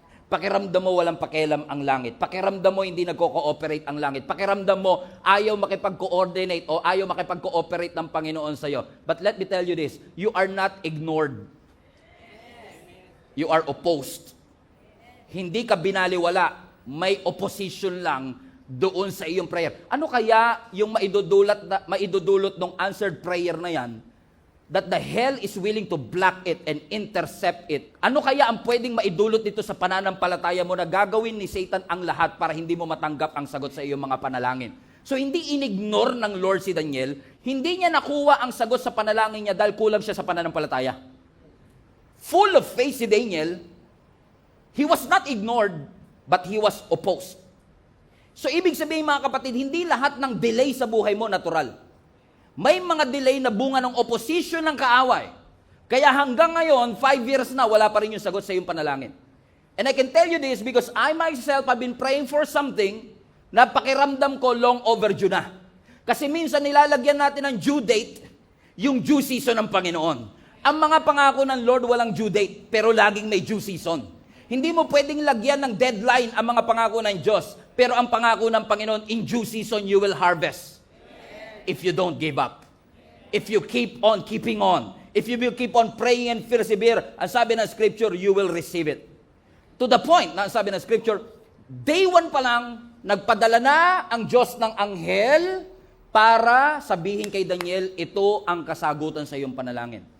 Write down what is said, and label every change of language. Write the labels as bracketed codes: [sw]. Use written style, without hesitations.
[tl] Pakiramdam mo, walang pakialam ang langit. Pakiramdam mo, hindi nagko-cooperate ang langit. Pakiramdam mo, ayaw makipag-coordinate o ayaw makipag-cooperate ng Panginoon sa'yo. [en] But let me tell you this, you are not ignored. You are opposed. [tl] Hindi ka binaliwala. May opposition lang doon sa iyong prayer. Ano kaya yung maidudulot ng answered prayer na yan? [en] That the hell is willing to block it and intercept it. [tl] Ano kaya ang pwedeng maidulot dito sa pananampalataya mo na gagawin ni Satan ang lahat para hindi mo matanggap ang sagot sa iyong mga panalangin? So hindi inignore ng Lord si Daniel, hindi niya nakuha ang sagot sa panalangin niya dahil kulang siya sa pananampalataya. [en] Full of faith si Daniel, he was not ignored, but he was opposed. [tl] So ibig sabihin mga kapatid, hindi lahat ng delay sa buhay mo natural. May mga delay na bunga ng opposition ng kaaway. Kaya hanggang ngayon, 5 years na, wala pa rin yung sagot sa iyong panalangin. [en] And I can tell you this because I myself have been praying for something [tl] na pakiramdam ko [en] long overdue na. [tl] Kasi minsan nilalagyan natin ng due date, yung due season ng Panginoon. Ang mga pangako ng Lord walang due date, pero laging may due season. Hindi mo pwedeng lagyan ng deadline ang mga pangako ng Diyos, pero ang pangako ng Panginoon, [en] in due season you will harvest. If you don't give up. If you keep on keeping on. If you will keep on praying and persevere, [tl] ang sabi ng Scripture, [en] you will receive it. [tl] To the point, na ang sabi ng Scripture, day 1 pa lang, nagpadala na ang Diyos ng anghel para sabihin kay Daniel, ito ang kasagutan sa iyong panalangin.